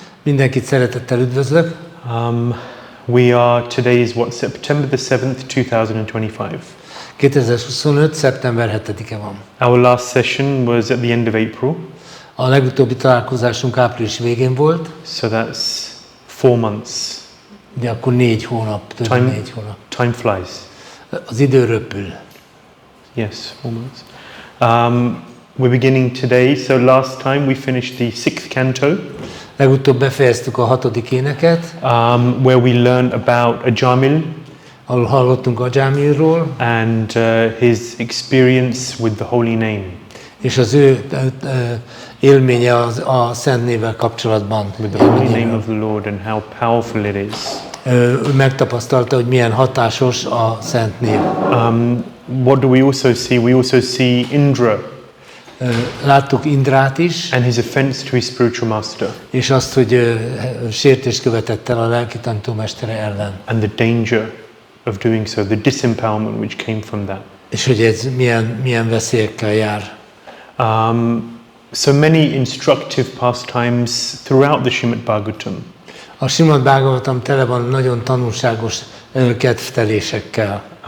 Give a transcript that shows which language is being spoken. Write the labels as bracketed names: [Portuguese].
[Hungarian] Mindenkit szeretettel üdvözlök. [English] We are, today is what, September the 7th, 2025. [Hungarian] 2025. szeptember 7-e van. [English] Our last session was at the end of April. [Hungarian] A legutóbbi találkozásunk április végén volt. [English] So that's 4 months. [Hungarian] Ugye akkor 4 hónap, több 4 hónap. [English] Time flies. [Hungarian] Az idő röpül. [English] Yes, 4 months. We're beginning today, so last time we finished the 6th canto. [Hungarian] Legutóbb befejeztük a 6. éneket. [English] Where we learned about Ajamil. [Hungarian] Ahol hallottunk Ajamilról. [English] And his experience with the holy name. [Hungarian] És az ő élménye a Szent Névvel kapcsolatban. [English] With the holy name of the Lord and how powerful it is. [Hungarian] Megtapasztalta, hogy milyen hatásos a Szent Név. [English] What do we also see? We also see Indra. [Hungarian] Láttuk Indrát is. [English] And his offense to his spiritual master. [Hungarian] És azt, hogy sértést követett el a lelki tanítómestere ellen. [English] And the danger of doing so, the disempowerment which came from that. [Hungarian] És hogy ez milyen veszélyekkel jár. [English] So many instructive pastimes throughout the Śrīmad-Bhāgavatam. [Hungarian] A Śrīmad-Bhāgavatam tele van nagyon tanulságos kedvtelésekkel.